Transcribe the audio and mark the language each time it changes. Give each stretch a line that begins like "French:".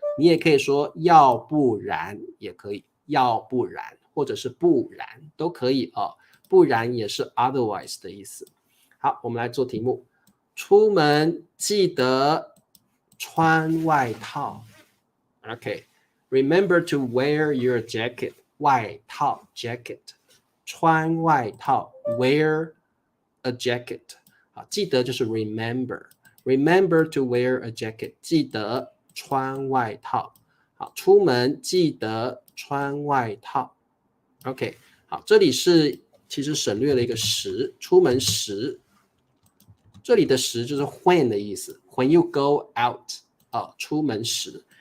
Chinese: 你也可以说要不然，也可以要不然，或者是不然都可以哦。不然也是 otherwise 的意思。好，我们来做题目，出门记得穿外套。
English: OK。Remember to wear your jacket. 外套 jacket，穿外套 wear a jacket。
Chinese: 好，记得就是 remember to wear a jacket，记得穿外套。好，出门记得穿外套。 OK， 好，这里是其实省略了一个时，出门时，这里的时就是 when 的意思 ， when you go out，出门时。